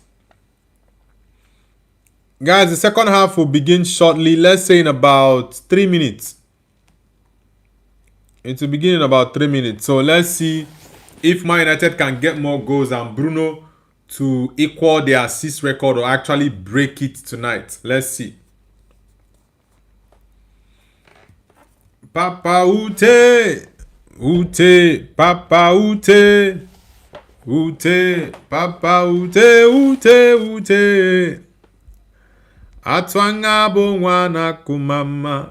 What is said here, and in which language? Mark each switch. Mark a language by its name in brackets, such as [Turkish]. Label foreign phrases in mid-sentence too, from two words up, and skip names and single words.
[English] Guys, the second half will begin shortly. Let's say in about 3 minutes. It will begin in about 3 minutes. So let's see if Man United can get more goals and Bruno to equal the assist record or actually break it tonight. Let's see. Papa Ute. Ute. Papa Ute. Ute. Papa Ute. Ute. Atwanga bongwana kumama.